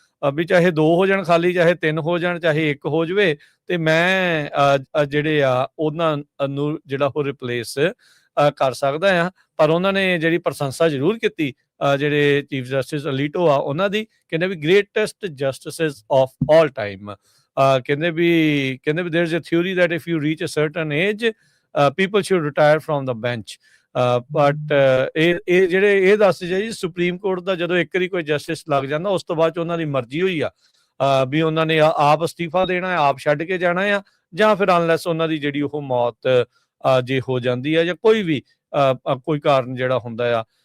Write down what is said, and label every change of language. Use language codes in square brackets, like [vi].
[pa] ਵੀ ਚਾਹੇ 2 ਹੋ ਜਾਣ ਖਾਲੀ, ਚਾਹੇ 3 ਹੋ ਜਾਣ, ਚਾਹੇ 1 ਹੋ ਜਾਵੇ, ਤੇ ਮੈਂ ਜਿਹੜੇ ਆ ਉਹਨਾਂ ਨੂੰ ਜਿਹੜਾ ਉਹ ਰਿਪਲੇਸ ਕਰ ਸਕਦਾ ਆ। ਪਰ ਉਹਨਾਂ ਨੇ ਜਿਹੜੀ ਪ੍ਰਸ਼ੰਸਾ ਜ਼ਰੂਰ ਕੀਤੀ ਜਿਹੜੇ ਚੀਫ ਜਸਟਿਸ ਅਲੀਟੋ ਆ ਉਹਨਾਂ ਦੀ, ਕਹਿੰਦੇ ਵੀ [en] Greatest justices of all time. [pa] ਕਹਿੰਦੇ ਵੀ [en] There is a theory that if you reach a certain age people should retire from the bench। [pa] But ਇਹ ਜਿਹੜੇ ਇਹ ਦੱਸ ਜੀ ਸੁਪਰੀਮ ਕੋਰਟ ਦਾ ਜਦੋਂ ਇੱਕ ਵਾਰੀ ਕੋਈ ਜਸਟਿਸ ਲੱਗ ਜਾਂਦਾ ਉਸ ਤੋਂ ਬਾਅਦ 'ਚ ਉਹਨਾਂ ਦੀ ਮਰਜ਼ੀ ਹੋਈ ਆ ਵੀ ਉਹਨਾਂ ਨੇ ਆਪ ਅਸਤੀਫਾ ਦੇਣਾ, ਆਪ ਛੱਡ ਕੇ ਜਾਣਾ ਆ, ਜਾਂ ਫਿਰ ਅਨਲੈਸ ਉਹਨਾਂ ਦੀ ਜਿਹੜੀ ਉਹ ਮੌਤ ਜੇ ਹੋ ਜਾਂਦੀ ਆ ਜਾਂ ਕੋਈ ਵੀ ਕੋਈ ਕਾਰਨ ਜਿਹੜਾ ਹੁੰਦਾ ਆ।